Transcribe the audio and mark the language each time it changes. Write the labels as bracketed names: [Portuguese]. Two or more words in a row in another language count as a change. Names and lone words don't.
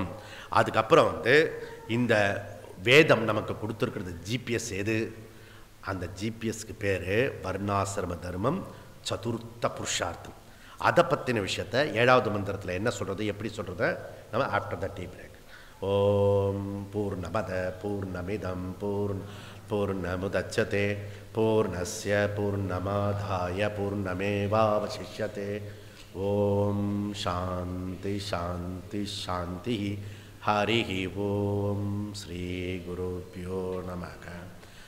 [Tamil] அதுக்கப்புறம் வந்து இந்த வேதம் நமக்கு கொடுத்துருக்கிறது ஜிபிஎஸ் எது, அந்த ஜிபிஎஸ்க்கு பேர் வர்ணாசிரம தர்மம் சதுர்த்த புருஷார்த்தம். அதை பற்றின விஷயத்தை 7வது மந்திரத்தில் என்ன சொல்கிறது, எப்படி சொல்கிறத நம்ம [English] after the tea break. [Sanskrit] ॐ पूर्णमदः पूर्णमिदं पूर्णमुदच्यते पूर्णस्य पूर्णमादाय पूर्णमेवावशिष्यते. ॐ शान्तिः शान्तिः शान्तिः. हरिः ॐ। श्री गुरुभ्यो नमः.